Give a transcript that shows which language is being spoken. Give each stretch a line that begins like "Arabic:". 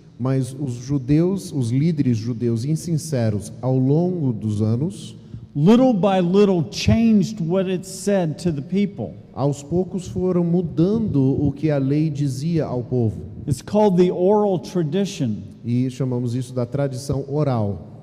Portuguese: Mas os judeus, os líderes judeus insinceros, ao longo dos anos,
English: little by little changed what it said to the people.
Portuguese: aos poucos foram mudando o que a lei dizia ao povo.
English: It's called the oral tradition.
Portuguese: E chamamos isso da tradição oral.